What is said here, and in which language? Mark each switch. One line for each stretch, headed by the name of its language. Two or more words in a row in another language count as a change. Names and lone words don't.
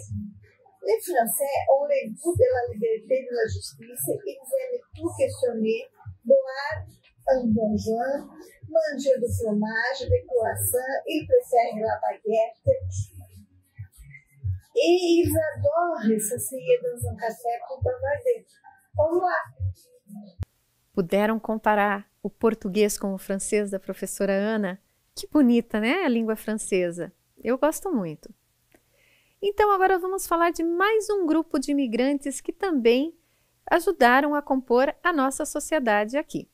French: Les Français ont le goût de la liberté et de la justice. Ils aiment tout questionner, boire un bon vin, manger du fromage, des croissants. Ils préfèrent la baguette. Et ils adorent s'asseoir dans un café com bavarder.
Portuguese: Vamos lá. Puderam comparar o português com o francês da professora Ana? Que bonita, né? A língua francesa. Eu gosto muito. Então, agora vamos falar de mais um grupo de imigrantes que também ajudaram a compor a nossa sociedade aqui.